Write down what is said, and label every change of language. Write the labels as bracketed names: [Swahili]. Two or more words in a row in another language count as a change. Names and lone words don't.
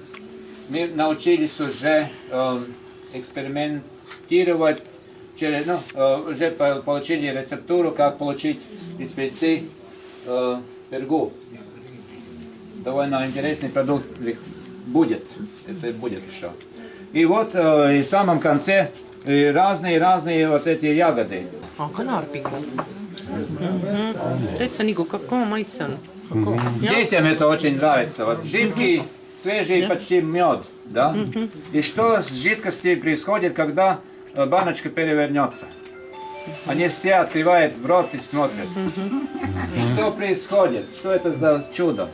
[Russian] Мы научились уже экспериментировать, уже получили рецептуру, как получить из пиццы пергу. Довольно интересный продукт будет, это будет еще. И вот и в самом конце разные вот эти ягоды. [Estonian] Kanarpiga. Täitsa nagu kakao maitse on. [Russian] Детям это очень нравится. Вот жидкий, свежий почти мед, да? И что с жидкостью происходит, когда баночка перевернется? Они все открывают в рот и смотрят. Что происходит? Что это за чудо?